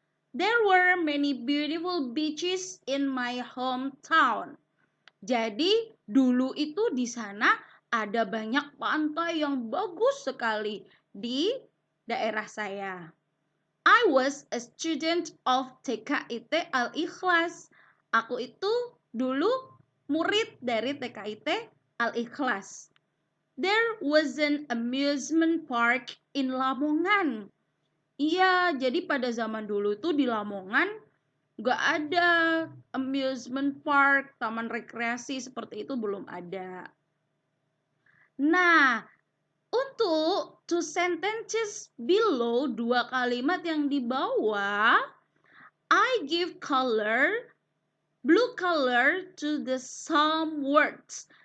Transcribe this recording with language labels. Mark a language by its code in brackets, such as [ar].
[en] There were many beautiful beaches in my hometown. [id] Jadi dulu itu di sana ada banyak pantai yang bagus sekali di daerah saya. [en] I was a student of TKIT Al-Ikhlas. [id] Aku itu dulu murid dari TKIT Al-Ikhlas. [en] There was an amusement park in Lamongan. [id] Iya, jadi pada zaman dulu tuh di Lamongan gak ada amusement park, taman rekreasi seperti itu belum ada. Nah, untuk [en] two sentences below, [id] dua kalimat yang di bawah, [en] I give color, blue color to the some words.